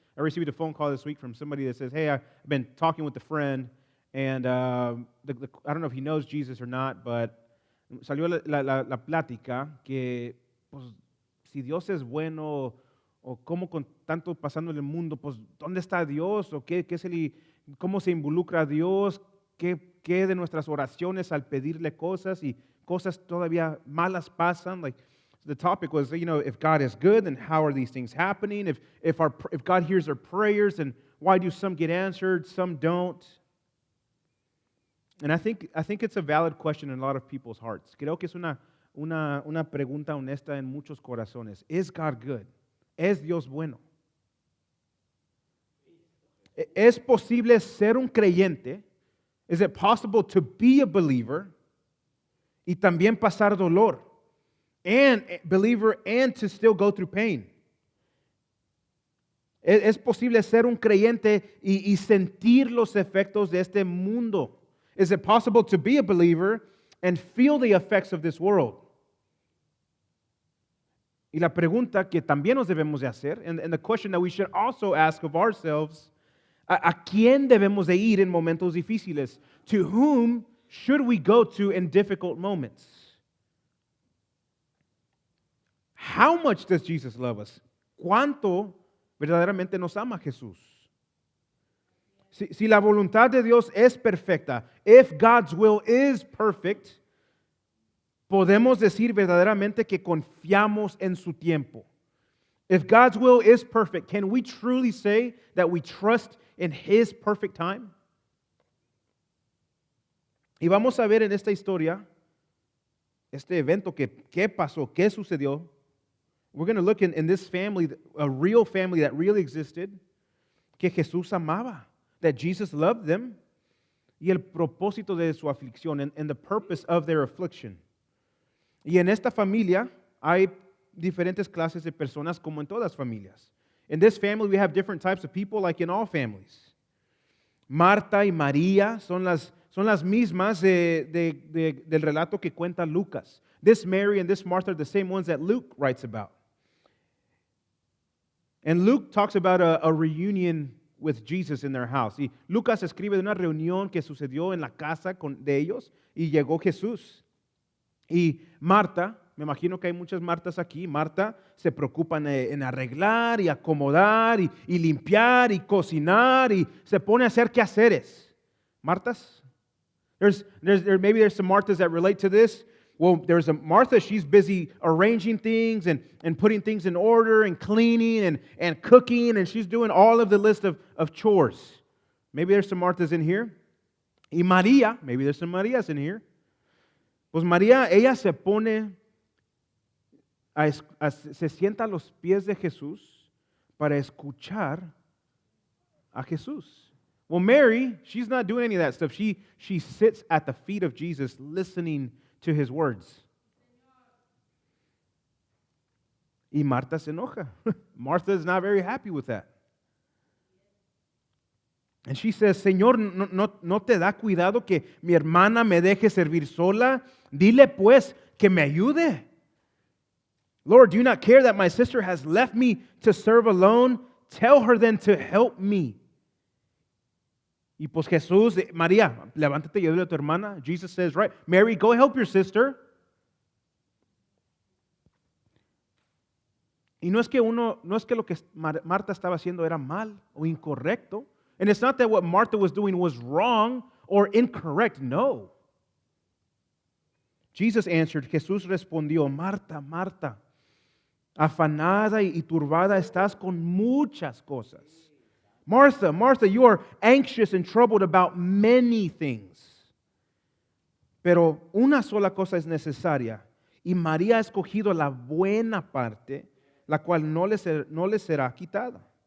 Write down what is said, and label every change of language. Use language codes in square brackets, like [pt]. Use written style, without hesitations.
[en] I received a phone call this week from somebody that says, hey, I've been talking with a friend, and I don't know if he knows Jesus or not, but [es] salió la plática que pues, si Dios es bueno, o cómo con tanto pasando en el mundo, pues ¿dónde está Dios? ¿O cómo se involucra Dios? qué de nuestras oraciones al pedirle cosas y cosas todavía malas pasan? [en] Like the topic was, if God is good, then how are these things happening? If God hears our prayers, then why do some get answered, some don't? And I think it's a valid question in a lot of people's hearts. [es] Creo que es una pregunta honesta en muchos corazones. [en] Is God good? [es] ¿Es Dios bueno? ¿Es posible ser un creyente? [en] Is it possible to be a believer [es] y también pasar dolor? [en] And believer and to still go through pain. [es] ¿Es posible ser un creyente y sentir los efectos de este mundo? [en] Is it possible to be a believer and feel the effects of this world? [es] Y la pregunta que también nos debemos de hacer, [en] and the question that we should also ask of ourselves, [es] ¿a quién debemos de ir en momentos difíciles? [en] To whom should we go to in difficult moments? How much does Jesus love us? [es] ¿Cuánto verdaderamente nos ama Jesús? Si la voluntad de Dios es perfecta, [en] if God's will is perfect, [es] podemos decir verdaderamente que confiamos en su tiempo. [en] If God's will is perfect, can we truly say that we trust in His perfect time? [es] Y vamos a ver en esta historia, este evento, qué pasó, qué sucedió. [en] We're going to look in this family, a real family that really existed, [es] que Jesús amaba, [en] that Jesus loved them, [es] y el propósito de su aflicción, [en] and the purpose of their affliction. [es] Y en esta familia hay diferentes clases de personas como en todas familias. [en] In this family we have different types of people like in all families. [es] Marta y María son las mismas del relato que cuenta Lucas. [en] This Mary and this Martha are the same ones that Luke writes about. And Luke talks about a reunion with Jesus in their house. [es] Y Lucas escribe de una reunión que sucedió en la casa de ellos y llegó Jesús. Y Marta, me imagino que hay muchas Martas aquí, Marta se preocupa en arreglar y acomodar y limpiar y cocinar y se pone a hacer quehaceres. Martas? [en] Maybe there's some Marthas that relate to this. Well, there's a Martha, she's busy arranging things and putting things in order and cleaning and cooking, and she's doing all of the list of chores. Maybe there's some Marthas in here. [es] Y María, [en] maybe there's some Marías in here. [es] Pues María, ella se pone, se sienta a los pies de Jesús para escuchar a Jesús. [en] Well, Mary, she's not doing any of that stuff. She sits at the feet of Jesus listening to His words. [es] Y Marta se enoja. [en] Martha is not very happy with that. And she says, [es] Señor, ¿no te da cuidado que mi hermana me deje servir sola? Dile pues que me ayude. [en] Lord, do you not care that my sister has left me to serve alone? Tell her then to help me. [es] Y pues Jesús, María, levántate y ayúdale a tu hermana. [en] Jesus says, right, Mary, go help your sister. [es] Y no es que lo que Marta estaba haciendo era mal o incorrecto. [en] And it's not that what Martha was doing was wrong or incorrect. No. Jesus answered, [es] Jesús respondió, Marta, Marta, afanada y turbada estás con muchas cosas. [en] Martha, Martha, you are anxious and troubled about many things. [es] Pero una sola cosa es necesaria, y María ha escogido la buena parte, la cual no le será quitada.